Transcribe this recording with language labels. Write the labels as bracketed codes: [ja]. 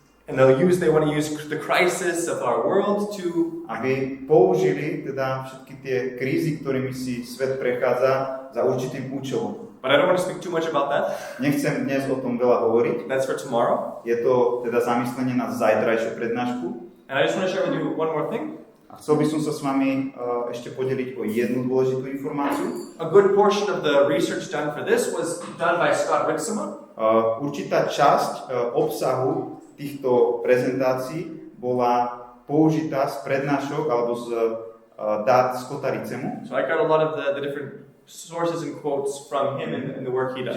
[en] And they want to use the crisis of our world to... [sk] Aby použili teda všetky tie krízy, ktorými si svet prechádza, za určitým účelom. [en] But I don't want to speak too much about that. [sk] Nechcem dnes o tom veľa hovoriť. [en] That's for tomorrow. [sk] Je to teda zamyslenie na zajtrajšiu prednášku. [en] And I just want to share with you one more thing. [sk] A chcel by som sa s vami ešte podeliť o jednu dôležitú informáciu. [en] A good portion of the research done for this was done by Scott Ritzema. [sk] Určitá časť obsahu týchto prezentácií bola použitá z prednášok alebo z dát Scotta Ritzemu. [en] So I got a lot of the different sources and quotes from him in the work he does.